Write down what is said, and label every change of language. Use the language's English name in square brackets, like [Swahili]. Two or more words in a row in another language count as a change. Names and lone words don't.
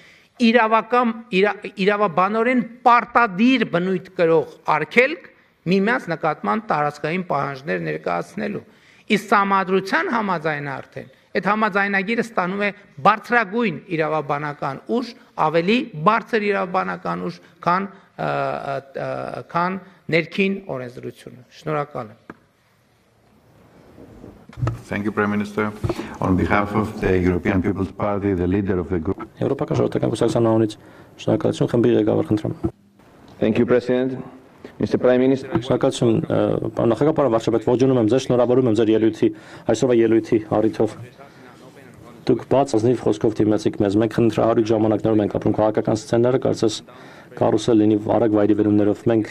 [Armenian] իրավաբանորեն պարտադիր բնույթ կրող արգելք միմյանց նկատմամբ տարածքային պահանջներ ներկայացնելու։ Իսկ սահմանադրության համաձայն արդեն այդ համաձայնագիրը ստանում է բարձրագույն իրավաբանական ուժ, ավելի բարձր իրավաբանական ուժ, քան ներքին օրենսդրությունը։ Շնորհակալ եմ։ [English] Thank you, Prime Minister. On behalf of the European People's Party, the leader of the group. [Armenian] Եվրոպական ժողովրդական կուսակցության անունից շնորհակալություն խմբի ղեկավար խնդրեմ։ [English] Thank you, President. Mr. Prime Minister. [Armenian] Շնորհակալություն, պարոն նախագահ, պարոն վարչապետ, ողջունում եմ ձեզ, շնորհավորում եմ ձեր ելույթի, այսօրվա ելույթի առիթով։ Դուք բաց ազնիվ խոսքով դիմեցիք մեզ, մենք խնդրահարույց ժամանակներում ենք ապրում քաղաքական սցենարը, կարծես կարուսել լինի արագ վայրի վերումներով, մենք